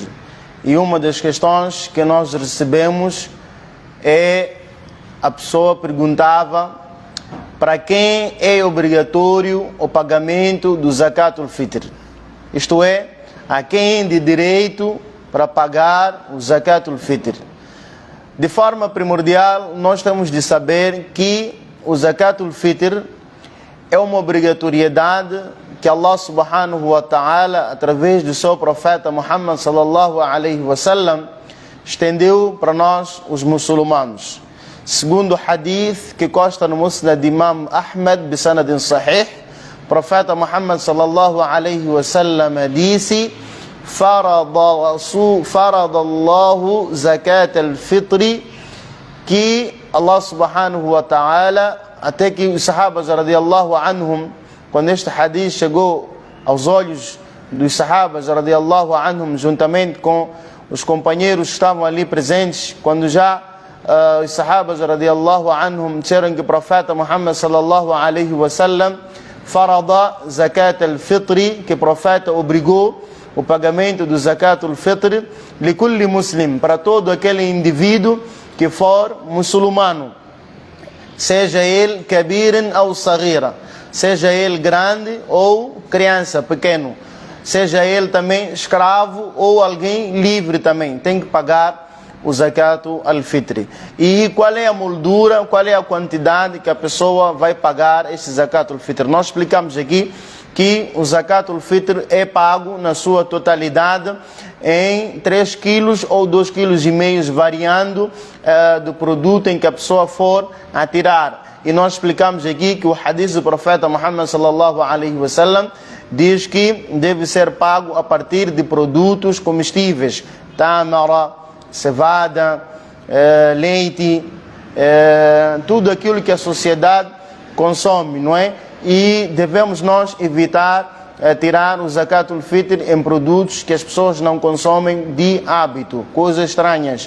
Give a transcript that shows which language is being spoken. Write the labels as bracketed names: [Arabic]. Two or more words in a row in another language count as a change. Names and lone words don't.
[Portuguese] E uma das questões que nós recebemos é, a pessoa perguntava para quem é obrigatório o pagamento do Zakatul Fitr. Isto é, a quem é de direito para pagar o Zakatul Fitr. De forma primordial, nós temos de saber que o Zakatul Fitr é uma obrigatoriedade que [Arabic] الله سبحانه وتعالى, [Portuguese] através do seu profeta Muhammad [Arabic] صلى الله عليه وسلم, [Portuguese] estendeu para nós os muçulmanos. Segundo o hadith que consta no Musnad de Imam Ahmad [Arabic] بسند صحيح, [Portuguese] o profeta Muhammad [Arabic] صلى الله عليه وسلم [Portuguese] disse: [Arabic] فرض الله زكاة الفطر, [Portuguese] que [Arabic] الله سبحانه وتعالى, [Portuguese] até que os sahabas [Arabic] رضي الله عنهم, [Portuguese] quando este hadith chegou aos olhos dos sahabas [Arabic] رضي الله عنهم, [Portuguese] juntamente com os companheiros que estavam ali presentes, quando já os sahabas [Arabic] رضي الله عنهم [Portuguese] disseram que o profeta Muhammad sallallahu [Arabic] عليه وسلم فرض زكاة الفطر, [Portuguese] que o profeta obrigou o pagamento do zakatul fitr [Arabic] لكل مسلم, [Portuguese] para todo aquele indivíduo que for muçulmano, seja ele kabirin ou sagira, seja ele grande ou criança, pequeno, seja ele também escravo ou alguém livre, também tem que pagar o zakatul al-fitr. E qual é a moldura, qual é a quantidade que a pessoa vai pagar este zakatul fitr? Nós explicamos aqui que o Zakatul Fitr é pago na sua totalidade em 3 quilos ou 2,5 kg, variando do produto em que a pessoa for a tirar. E nós explicamos aqui que o hadith do profeta Muhammad [Arabic] صلى الله عليه وسلم [Portuguese] diz que deve ser pago a partir de produtos comestíveis, tâmara, cevada, leite, tudo aquilo que a sociedade consome, não é? E devemos nós evitar tirar o Zakatul Fitr em produtos que as pessoas não consomem de hábito, coisas estranhas.